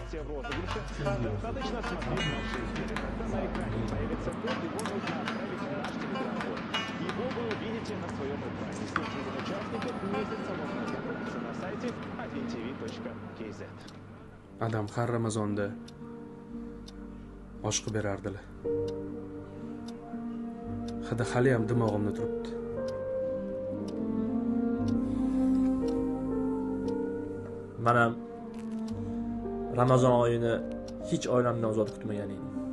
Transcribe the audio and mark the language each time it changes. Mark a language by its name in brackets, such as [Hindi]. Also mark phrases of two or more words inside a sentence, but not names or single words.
[Russian] участие в розыгрыше. Достаточно смотреть наши эфиры. Когда на экране появится код, его нужно отправить в наш телеграм-бот. Его вы увидите на своем экране. С несколькими участников месяца можно ознакомиться на сайте 1tv.kz. [Uzbek] Adam har Ramazonda osh qilib berardilar. Hidi haliyam dimog'imda turibdi. Men ham Ramazon oyini hech oilamdan ozod kutmagan edim.